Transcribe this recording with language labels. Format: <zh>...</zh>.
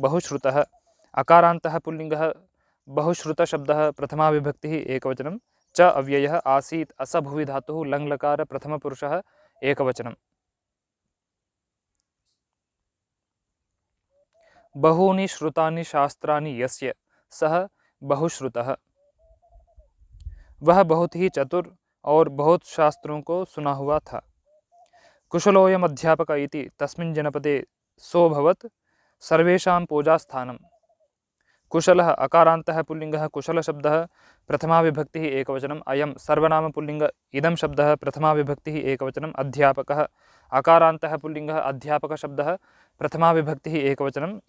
<sa>बहुश्रुतः अकारान्तः पुल्लिङ्गः बहुश्रुतशब्दः प्रथमा विभक्तिः एकवचनं। च अव्ययः आसीत् असभुवि धातुः लङ्लकार प्रथमपुरुषः एकवचनं। बहूनि श्रुतानि शास्त्राणि यस्य सः बहुश्रुतः।</sa> <hi>वह बहुत ही चतुर और बहुत शास्त्रों को सुना हुआ था।</hi> <sa>कुशलोऽयम् अध्यापकः इति तस्मिन् जनपदे सोऽभवत् सर्वेषां पूजास्थानं। कुशलः अकारान्तः पुल्लिङ्गः कुशलशब्दः प्रथमा विभक्तिः एकवचनम्। अयं सर्वनामपुल्लिङ्ग इदं शब्दः प्रथमा विभक्तिः एकवचनम्। अध्यापकः अकारान्तः पुल्लिङ्गः अध्यापकशब्दः प्रथमा विभक्तिः एकवचनम्।</sa>